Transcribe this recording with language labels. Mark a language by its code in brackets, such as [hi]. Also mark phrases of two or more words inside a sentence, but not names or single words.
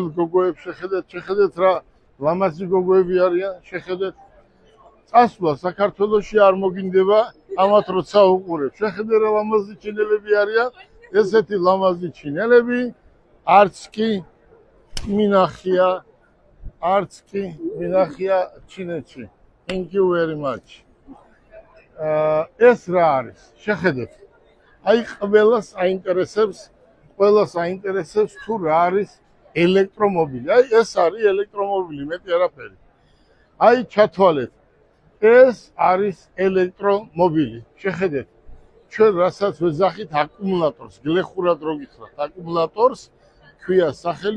[ka] გოგოებს შეხედეთ რა ლამაზი გოგოები არიან შეხედეთ წასვლა საქართველოში არ მოგინდება ამათ როცა უყურებ შეხედე რა ლამაზი ჩინელები არიან ესეთი ლამაზი ჩინელები არც კი მინახია ჩინეთში [en] thank you very much [ka] ეს რა არის შეხედეთ აი ყველას აინტერესებს თუ რა არის ელექტრომობილი აი ეს არის ელექტრომობილი მეტი არაფერი აი ჩათვალეთ ეს არის ელექტრომობილი შეხედეთ ჩვენ რასაც ვეძახით აკუმულატორს გლეხურად რო გითხრათ აკუმულატორს ქვია სახელი